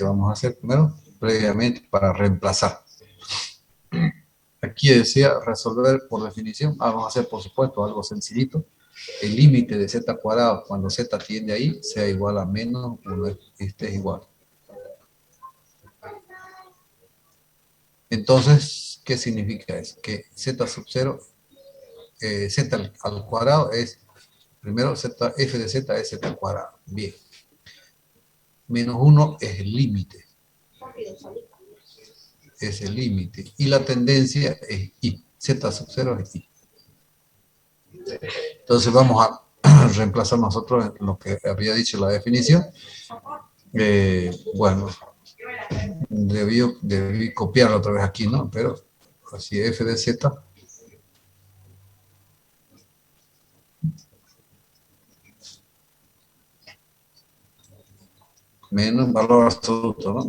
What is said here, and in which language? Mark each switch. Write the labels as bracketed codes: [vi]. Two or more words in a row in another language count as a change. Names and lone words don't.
[es] Vamos a hacer primero, previamente, para reemplazar. Aquí decía resolver por definición. Vamos a hacer, por supuesto, algo sencillito. El límite de z cuadrado, cuando z tiende ahí, sea igual a menos 1, este es igual. Entonces, ¿qué significa eso? Que z sub 0, z al cuadrado es, primero, f de z es z al cuadrado. Bien. Menos 1 es el límite. Es el límite. Y la tendencia es i. Z sub 0 es i. Entonces vamos a reemplazar nosotros en lo que había dicho la definición. Bueno, debí copiarlo otra vez aquí, ¿no? Pero así f de z menos valor absoluto, ¿no?